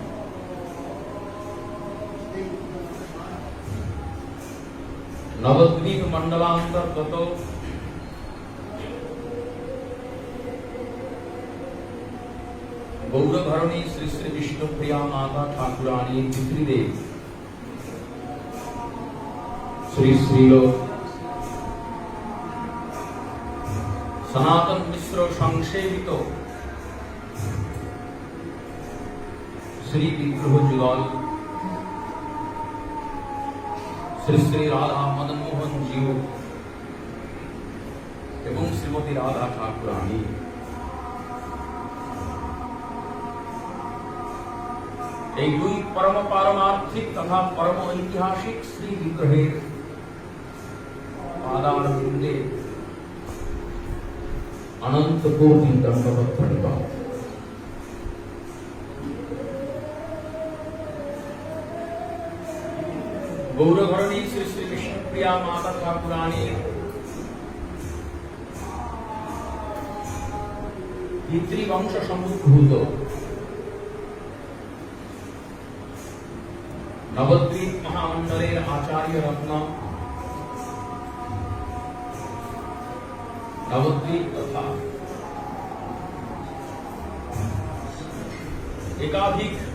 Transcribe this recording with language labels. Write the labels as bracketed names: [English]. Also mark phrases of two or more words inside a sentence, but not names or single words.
[Bangla] নবদ্বীপ মণ্ডলান্তর্গত গৌরভরণী শ্রী শ্রী বিষ্ণুপ্রিয়া মাতা ঠাকুরানী পিতৃদেব শ্রী শ্রীল সনাতন মিশ্র সংসেবিত শ্রী বিগ্রহ যুগল শ্রী শ্রী রাধা মদন মোহন জীউ এবং শ্রীমতী রাধা ঠাকুরানী এই দুই পরম পারমার্থিক তথা পরম ঐতিহাসিক শ্রী বিগ্রহের পাদারবিন্দে অনন্ত কোটি দণ্ডবত প্রণিপাত। গৌরভরণী শ্রী শ্রী বিষ্ণুপ্রিয়া মাতা ঠাকুরানী পিতৃবংশ সম্ভূত নবদ্বীপ মহামণ্ডলের আচার্য রত্ন, নবদ্বীপ তথা একাধিক